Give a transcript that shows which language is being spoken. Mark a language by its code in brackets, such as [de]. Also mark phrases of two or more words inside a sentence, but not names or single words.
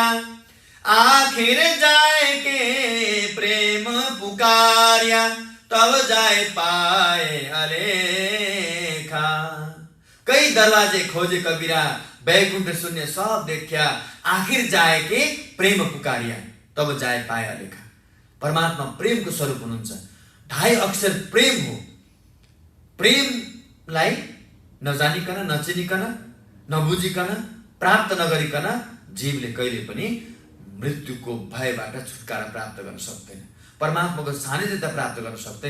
[hi] आखिर जाए के प्रेम पुकारिया, तब जाए पाए अलेखा। कई दरवाजे खोजे कबीरा, बैकुंठ शून्य सब देखा। आखिर जाए के प्रेम पुकारिया, तब जाए पाए अलेखा। [ne] परमात्मा प्रेम को स्वरूप हुनुहुन्छ। 2.5 अक्षर प्रेम हो। प्रेमलाई नजानिकन, नचिनिकन, नबुझिकन, प्राप्त नगरिकन जीवले कहिले पनि मृत्युको भयबाट छुटकारा प्राप्त गर्न सक्दैन, परमात्माको सान्निध्यता प्राप्त गर्न सक्दैन।